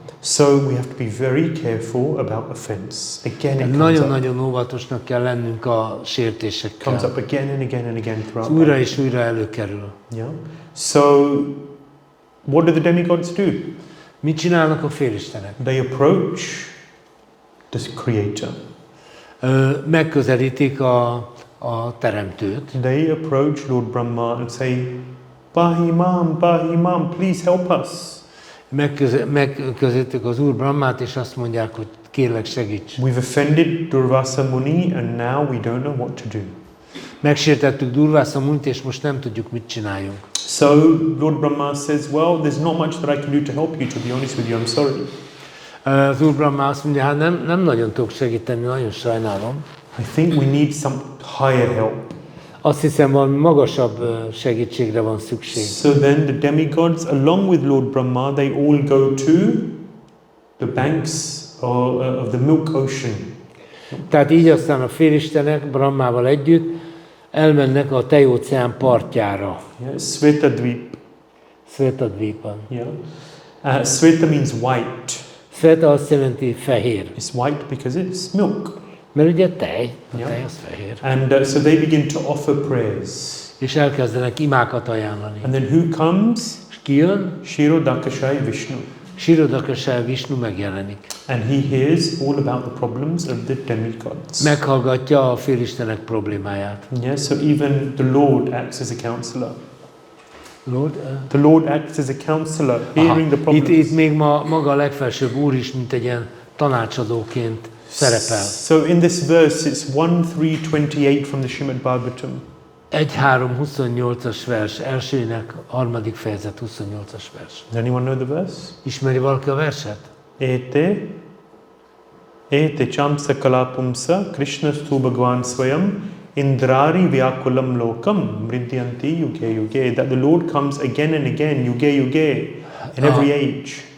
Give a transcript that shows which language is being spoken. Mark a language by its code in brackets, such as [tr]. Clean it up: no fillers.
[en] So we have to be very careful about offense. Again, it comes up. [hu] Nagyon-nagyon óvatosnak kell lennünk a [en] Comes [hu] sértésekkel. [en] up again and again and again [hu] Ez [en] throughout. [hu] újra [en] life. [hu] és újra előkerül. [en] Yeah. So what do the demigods do? [hu] Mit csinálnak a félistenek? [en] They approach the Creator. [hu] Megközelítik a teremtőt. [en] They approach Lord Brahma and say, Bahimam, please help us. [hu] Megközelítik az Úr Brahmát, és azt mondják, hogy kérlek segíts. [en] We've offended Durvasa Muni and now we don't know what to do. [hu] Megsértettük Durvasa Munit, és most nem tudjuk, mit csináljunk. [en] So Lord Brahma says, well, there's not much that I can do to help you, to be honest with you, I'm sorry. [hu] Az Úr Brahma azt mondja, hát nem nagyon tudok segíteni, nagyon sajnálom. [en] I think we need some higher help. [hu] Azt hiszem, valami magasabb segítségre van szükség. [en] So then the demigods, along with Lord Brahma, they all go to the banks of the milk ocean. [hu] Tehát így aztán a félistenek Brahmával együtt elmennek a tejóceán partjára. [en] Yeah, Svetadvip. [hu] Svetadvipan. [en] Yeah. Sveta means white. [hu] Sveta azt jelenti fehér. [en] It's white because it's milk. [hu] Mert ugye tej, a Ja. tej az fehér. [en] And so they begin to offer prayers. [hu] És elkezdenek imákat ajánlani. [en] And then who comes? [hu] És ki jön? [en] Śrīmad-Bhāgavatam Vishnu. [hu] Śrīmad-Bhāgavatam Vishnu megjelenik. [en] And he hears all about the problems of the demigods. [hu] Meghallgatja a félistenek problémáját. [en] Yeah, so even the Lord acts as a counselor. Lord, The Lord acts as a counselor, hearing the problems. [hu] Itt még maga a legfelsőbb úr is, mint egy ilyen tanácsadóként szerepel. [en] So in this verse, it's 1:3-28 from the Śrīmad-Bhāgavatam. [hu] 1:3-28-as vers, elsőnek, harmadik fejezet, 28-as vers. [en] Does anyone know the verse? [hu] Ismeri valaki a verset? [sa] Ete chamsa kalapumsa Krishnastu Bhagwan Swayam Indrari Vyakulam Lokam Mridyanti Yuge Yuge. [en] That the Lord comes again and again, Yuge Yuge, in every age.